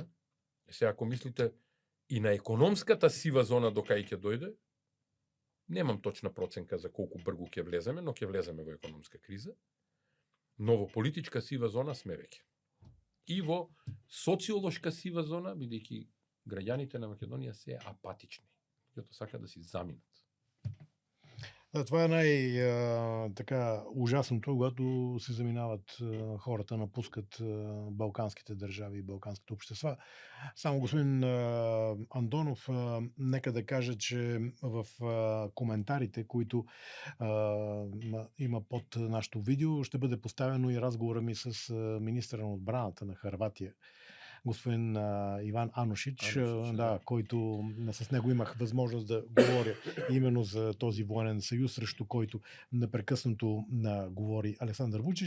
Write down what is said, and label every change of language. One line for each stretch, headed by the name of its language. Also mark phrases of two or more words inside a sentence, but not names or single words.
Macedonian: Сега, ако мислите и на економската сива зона до кај ќе дојде, немам точна проценка за колку бргу ќе влеземе, но ќе влеземе во економска криза. Но во политичка сива зона сме веќе. И во социолошка сива зона, бидејќи граѓаните на Македонија се апатични, јото сака да си заминат.
Bulgarian: Да, това е така ужасното, когато се заминават хората, напускат балканските държави и балканските общества. Само господин Андонов, нека да кажа, че в коментарите, които има под нашето видео, ще бъде поставено и разговора ми с министъра на отбраната на Хърватия, господин Иван Анушич, да, който с него имах възможност да говоря именно за този военен съюз, срещу който непрекъснато говори Александър Вучич.